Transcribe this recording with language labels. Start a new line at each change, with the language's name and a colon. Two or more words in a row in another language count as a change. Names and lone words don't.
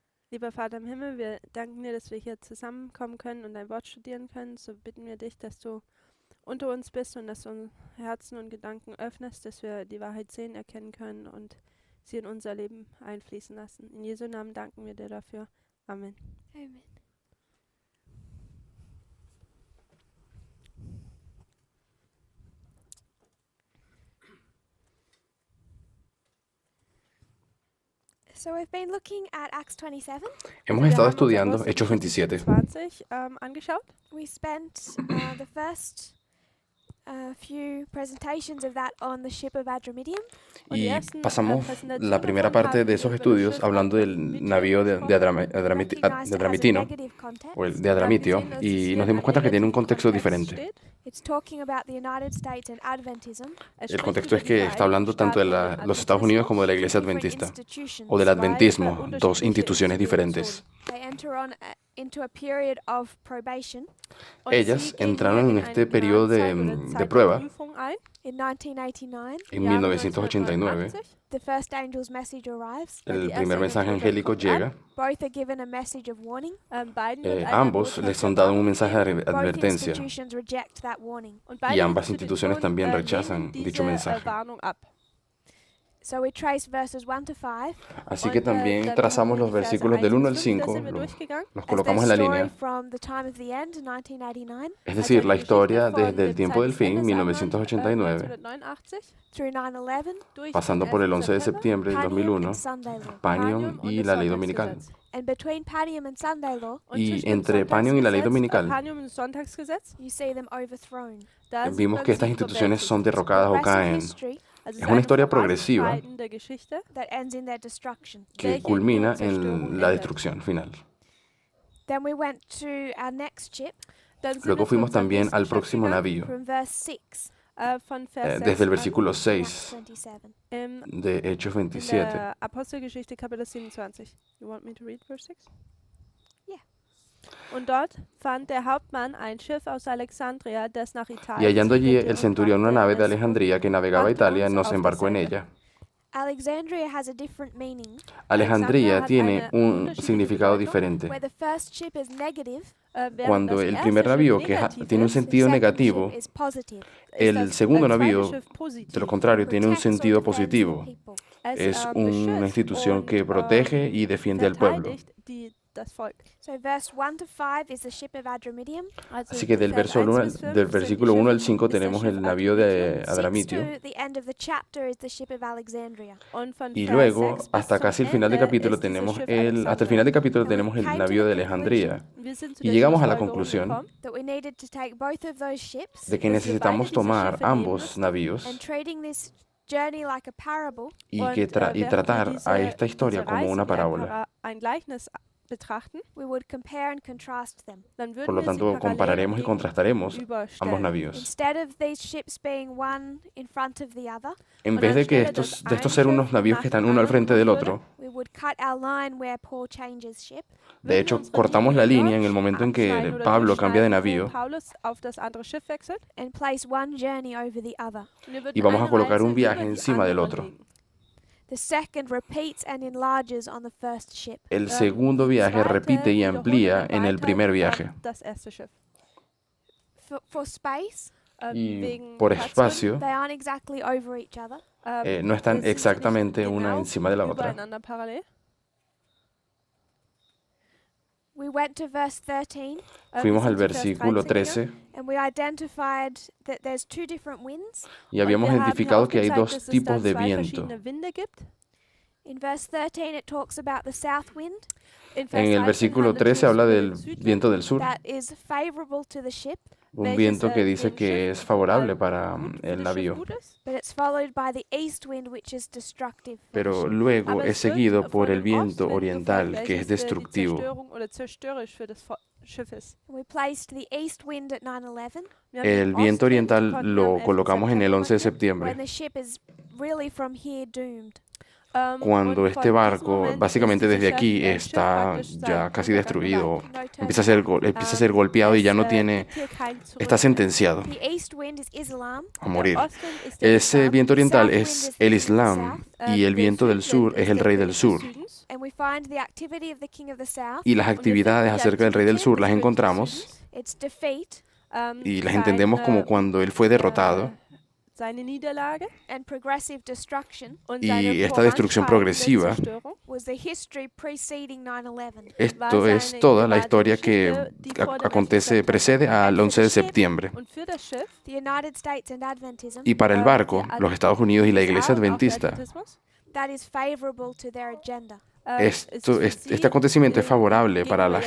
German: Lieber Vater im Himmel, wir danken dir, dass wir hier zusammenkommen können und dein Wort studieren können. So bitten wir dich, dass du unter uns bist und dass du unsere Herzen und Gedanken öffnest, dass wir die Wahrheit sehen, erkennen können und sie in unser Leben einfließen lassen. In Jesu Namen danken wir dir dafür. Amen. Amen.
English: So we've been looking at Acts 27.
Spanish: Hemos
German: Wir
Spanish: estado
German: haben uns
Spanish: estudiando Hechos 27.
German: 20 angeschaut.
English: We spent the first few presentations of that on the ship of Adramyttium.
German: Und die
Spanish: Y
German: ersten,
Spanish: pasamos
German: Präsentationen
Spanish: la primera
German: davon
Spanish: parte
German: haben
Spanish: de esos
German: wir über das
Spanish: estudios
German: Schiff
Spanish: hablando del
German: Adramyttium
Spanish: navío de
German: gesprochen.
English: Recognized it as a
Spanish: Adramitino,
English: negative context.
Spanish: o el de Adramitio,
German: Gesehen, dass es
Spanish: y
German: hier
Spanish: nos
German: in
Spanish: dimos
German: einem
Spanish: cuenta que tiene un
German: negativen
Spanish: contexto
German: Kontext
Spanish: diferente.
English: It's talking about the United States and Adventism.
German: Es
Spanish: El
German: spricht
Spanish: contexto
German: über
Spanish: es
German: die
Spanish: que está hablando tanto de
German: Vereinigten Staaten und den
Spanish: los Estados Unidos como de la Iglesia
English: Different
Spanish: Adventista,
English: institutions.
Spanish: o del
German: zwei
Spanish: Adventismo, dos
German: unterschiedliche
Spanish: instituciones diferentes.
German: Institutionen.
English: They enter on into a period of probation
German: Und
Spanish: Ellas
German: sie gehen
Spanish: entraron
German: hier
Spanish: en
German: in
Spanish: este
German: eine
Spanish: periodo
German: Gnadenzeit oder
Spanish: de
German: Zeit der
Spanish: prueba
German: Prüfung ein.
English: in 1989.
Spanish: en
German: Im Jahre 1989.
Spanish: 1989.
English: The first angel's message arrives.
Spanish: El
German: Die
Spanish: primer
German: erste
Spanish: mensaje
German: Botschaft
Spanish: angélico
German: kommt an.
Spanish: llega.
English: Both are given a message of warning.
German: Beiden wird eine
Spanish: Ambos
German: Botschaft
Spanish: les
German: der
Spanish: son dado un
German: Warnung
Spanish: mensaje de
German: gegeben.
English: Both
Spanish: advertencia,
English: institutions reject that warning.
German: Und
Spanish: y
German: beide
Spanish: ambas instituciones también
German: Institutionen
Spanish: rechazan
German: lehnen
Spanish: dicho
German: diese
Spanish: mensaje.
German: Warnung ab.
English: So we trace verses 1 to 5
Spanish: Así que
German: Und,
Spanish: también
German: dann
Spanish: trazamos
German: haben
Spanish: los
German: wir die Verse
Spanish: versículos del
German: 1
Spanish: 1 al
German: bis 5, da
Spanish: 5,
German: sind wir durchgegangen.
Spanish: los
English: as their
Spanish: colocamos en la
English: story
Spanish: línea.
English: from the time of the end, 1989,
Spanish: Es decir, la
German: die
Spanish: historia
German: Geschichte von
Spanish: desde el
German: dem
Spanish: tiempo del fin,
German: Zeitensende,
Spanish: 1989,
German: 1989,
English: through 9/11,
German: durch
Spanish: pasando
German: den
Spanish: por el
German: 11.
Spanish: 11 de
German: September
Spanish: septiembre del
English: Padium
Spanish: 2001,
English: and Sunday Law.
Spanish: Panion
German: und
Spanish: y
German: das
Spanish: la ley dominical.
German: Sonntagsgesetz.
English: And between Padium and Sunday Law,
German: Und
Spanish: Y
German: zwischen dem
Spanish: entre Panion y la ley
German: Sonntagsgesetz,
Spanish: dominical,
German: Panium und Sonntagsgesetz,
English: you see them overthrown.
German: da sieht
Spanish: vimos
German: man
Spanish: que
German: sie
Spanish: estas instituciones son
German: überwältigt.
Spanish: derrocadas o
English: Progressive
Spanish: caen.
English: history
German: Also
Spanish: Es una historia progresiva
German: voranschreitende Geschichte,
English: that ends in their destruction.
Spanish: que
German: welche
Spanish: culmina
German: ihre Zerstörung
Spanish: en la
German: endet.
Spanish: destrucción final.
English: Then we went to our next ship
German: Dann sind
Spanish: Luego
German: wir zu
Spanish: fuimos
German: unserem
Spanish: también
German: nächsten
Spanish: al
German: Schiff
Spanish: próximo
German: gegangen,
Spanish: navío,
English: from verse 6
German: von Vers 6
Spanish: desde el
German: an,
Spanish: versículo
English: in Acts
Spanish: 6
English: 27.
Spanish: de Hechos
German: in
Spanish: 27.
German: der Apostelgeschichte Kapitel 27.
English: You want me to read verse 6? Yeah.
German: Und dort fand der Hauptmann ein Schiff aus Alexandria, das nach
Spanish: Y
German: Italien
Spanish: hallando allí
German: segelte
Spanish: el
German: und
Spanish: centurión una
German: brachte
Spanish: nave de
German: es und
Spanish: Alejandría que navegaba a
German: brachte
Spanish: Italia,
German: uns
Spanish: nos
German: auf
Spanish: embarcó en
German: dasselbe.
Spanish: ella.
English: Alexandria has a different meaning,
Spanish: Alejandría
German: hat
Spanish: tiene
German: eine
Spanish: un
German: unterschiedliche
Spanish: significado
German: Bedeutung.
Spanish: diferente.
English: where the first ship is negative,
German: Während
Spanish: Cuando
German: das
Spanish: el
German: erste
Spanish: primer
German: Schiff
Spanish: navío que
German: negativ
Spanish: tiene un
German: ist,
Spanish: sentido
English: second
Spanish: negativo,
English: ship is positive.
German: ist
Spanish: el
German: das
Spanish: segundo
German: zweite
Spanish: navío,
German: Schiff
Spanish: de lo
German: positiv.
Spanish: contrario, tiene un
English: Protects or
Spanish: sentido
English: defends the
Spanish: positivo.
English: people.
Spanish: Es una
German: beschützt
Spanish: institución que
German: und,
Spanish: protege y defiende al pueblo.
German: verteidigt das Volk.
English: So verse 1 to 5 is the ship of Adramyttium.
German: Also
Spanish: Así que del,
German: Vers
Spanish: verso
German: 1
Spanish: 1
German: bis 5
Spanish: del
German: sind die
Spanish: versículo 1 al
German: Schiffe-
Spanish: 5
German: ist das
Spanish: tenemos
German: Schiff
Spanish: el navío de
English: Six
Spanish: Adramitio.
English: to the end of the chapter is the ship of Alexandria.
German: Und von
Spanish: Y
German: Vers
Spanish: luego,
German: 6 bis
Spanish: hasta
German: zum
Spanish: casi el final del
German: Ende
Spanish: capítulo
German: ist dieses
Spanish: tenemos
German: Schiff
Spanish: hasta el final
German: Alexandria.
Spanish: del capítulo
English: And we
Spanish: tenemos el
English: came to
Spanish: navío
English: the
Spanish: de Alejandría.
German: Wir sind zu
Spanish: Y
German: der
Spanish: llegamos a la
German: Schlussfolgerung
Spanish: conclusión
German: gekommen,
English: That we needed to take both of those ships
Spanish: de que
German: dass wir beide
Spanish: necesitamos
German: diese
Spanish: tomar
German: Schiffe nehmen
Spanish: ambos
German: müssen
Spanish: navíos
English: and trading this journey like a parable.
Spanish: y,
German: und,
Spanish: que
German: während wir
Spanish: tratar a esta
German: diese
Spanish: historia como
German: Reise
Spanish: una
German: wie
Spanish: parábola.
German: ein Gleichnis betrachten,
English: We would compare and contrast them.
German: dann würden
Spanish: Por lo
German: wir sie
Spanish: tanto,
German: parallel
Spanish: compararemos y
German: und
Spanish: contrastaremos ambos
German: gegenüberstellen.
Spanish: navíos.
English: Instead of these ships being one in front of the other,
Spanish: En
German: Und
Spanish: vez de que
German: anstelle, dass
Spanish: de estos
German: ein
Spanish: ser
German: Schiff
Spanish: unos navíos
German: nach
Spanish: que están
German: dem
Spanish: uno al
German: anderen
Spanish: frente del
German: kommen
Spanish: otro,
English: we would cut our line where Paul changes ship.
Spanish: de
German: würden
Spanish: hecho,
German: unsere
Spanish: cortamos la
German: Linie
Spanish: línea en
German: dort
Spanish: el momento en que
German: abschneiden oder
Spanish: Pablo cambia de
German: durchschneiden, wo
Spanish: navío
German: Paulus auf das andere Schiff wechselt.
English: And place one journey over the other.
German: Und wir würden
Spanish: Y vamos a
German: eine
Spanish: colocar
German: Reise
Spanish: un viaje
German: über die
Spanish: encima del
German: andere
Spanish: otro.
German: legen.
English: The second repeats and enlarges on the first ship.
Spanish: El segundo
German: Die
Spanish: viaje
German: zweite
Spanish: repite y
German: wiederholt
Spanish: amplía
German: und
Spanish: en el primer
German: erweitert
Spanish: viaje.
German: das erste Schiff.
English: For space,
Spanish: Y
German: Wegen
Spanish: por
German: Platzgründen,
Spanish: espacio,
English: they aren't exactly over each other.
Spanish: no están
German: sind sie
Spanish: exactamente
German: nicht
Spanish: una
German: genau
Spanish: encima de la otra.
German: übereinander parallel.
English: We went to verse 13
Spanish: Fuimos
German: wir
Spanish: al
German: sind zu Vers
Spanish: versículo
German: 13 gegangen.
Spanish: 13
English: and we identified that there's two different winds.
Spanish: y habíamos
German: Und wir haben
Spanish: identificado que hay
German: aufgezeigt,
Spanish: dos
German: dass es da
Spanish: tipos de
German: zwei
Spanish: viento.
German: verschiedene Winde gibt.
English: In verse 13, it talks about the south wind
German: In Vers
Spanish: En el
German: 13
Spanish: versículo
German: handelt
Spanish: 13
German: es
Spanish: habla
German: über
Spanish: del
German: den Südwind,
Spanish: viento del sur,
English: that is favorable to the ship,
Spanish: un
German: welches,
Spanish: viento que dice
German: dem
Spanish: que
German: Schiff,
Spanish: es favorable äh, para
German: gut für
Spanish: el
German: das Schiff
Spanish: navío,
German: gut ist.
English: but it's followed by the east wind, which is destructive. for the
Spanish: pero
English: ship.
Spanish: luego
German: Aber
Spanish: es
German: es wird
Spanish: seguido
German: von
Spanish: por el
German: dem
Spanish: viento
German: Ostwind
Spanish: oriental,
German: gefolgt,
Spanish: que es
German: welches, die
Spanish: destructivo.
German: Zerstörung oder zerstörerisch für das Schiff ist.
English: We placed the east wind at 9/11
German: Wir haben den
Spanish: El viento
German: Ostwind
Spanish: oriental
German: konnten wir am
Spanish: lo
German: 11.
Spanish: colocamos en el 11 de
English: when
Spanish: septiembre,
English: the ship is really from here doomed.
Spanish: cuando
German: und
Spanish: este
German: von diesem
Spanish: barco
German: Moment
Spanish: básicamente
German: ist
Spanish: desde
German: dieses
Spanish: aquí
German: Schiff
Spanish: está
German: praktisch
Spanish: ya
German: sein
Spanish: casi destruido,
English: No turning
Spanish: empieza a ser,
English: back.
Spanish: empieza a ser golpeado y ya no es, tiene,
German: gibt hier kein Zurück
Spanish: está
German: mehr.
Spanish: sentenciado
English: The east wind is Islam.
Spanish: a morir.
German: Der Ostwind ist der
Spanish: Ese
German: Islam,
Spanish: viento oriental
English: South wind
Spanish: es
English: is
Spanish: el
English: the
Spanish: Islam äh, y el
German: der
Spanish: viento del
German: Südwind
Spanish: sur es
German: ist
Spanish: el
German: der
Spanish: rey del
German: König des
Spanish: sur.
German: Südens.
English: And we find the activity of the king of the south,
Spanish: Y las
German: Und wir
Spanish: actividades
German: finden die
Spanish: acerca del rey del
German: Aktivitäten
Spanish: sur
German: des
Spanish: las
German: Königs des
Spanish: encontramos
German: Südens,
English: its defeat,
Spanish: y las entendemos como cuando él fue derrotado
German: seine Niederlage
English: and progressive destruction
German: und
Spanish: y
German: seine
Spanish: esta destrucción
German: voranschreitende
Spanish: progresiva.
German: Zerstörung
English: was the history preceding 9/11.
Spanish: Esto es toda la historia que acontece, precede al 11 de septiembre.
German: und für das Schiff
English: The United States and Adventism,
Spanish: Y para el barco, los Estados Unidos y la Iglesia
German: USA und auch der
Spanish: Adventista,
German: Adventismus,
English: that is favorable to their agenda.
German: es ist für
Spanish: este
German: sie,
Spanish: acontecimiento es favorable para la